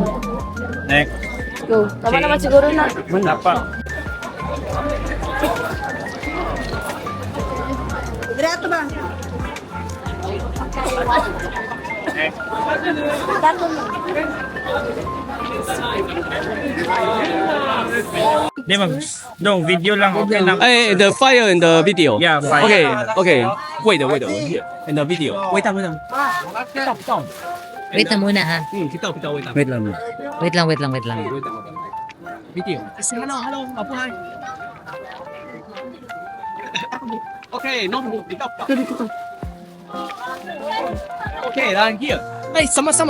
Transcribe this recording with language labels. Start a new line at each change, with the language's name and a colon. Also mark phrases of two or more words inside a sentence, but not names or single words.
English: next. Go.
Filipino: Tama naman siguro na. Wala pa. Di mag, no, video lang, okay lang.
English: Eh, the fire in the video. Yeah, fire. Okay, okay. Wait, here. In the video. Wait,
Filipino: Wait na muna ha. Wait lang. Wait lang.
English: Video. Hello, Apuhay. Okay, no, Okay, then here.
Filipino: Hey, sama-sama.